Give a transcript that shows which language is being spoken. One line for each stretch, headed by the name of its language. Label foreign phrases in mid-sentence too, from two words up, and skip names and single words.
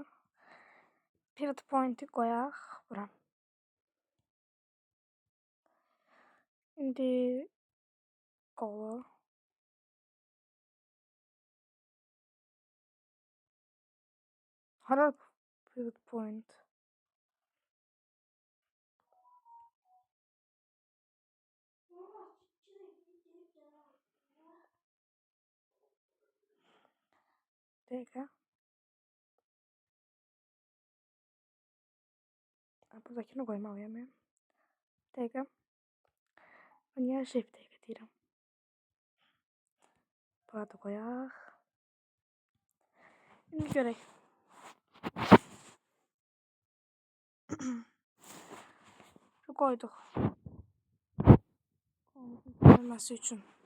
English: Period point'i
Azerbaijani: koyaq bura. İndi qolu. Hara
English: period point?
Azerbaijani: Dakika.
Turkish: Buradakini koymalıyam ben. Dakika.
Azerbaijani: Ben niye shift dakika deyirəm? Burada koyaq. İndi görək. Şu koyduq. Olması üçün.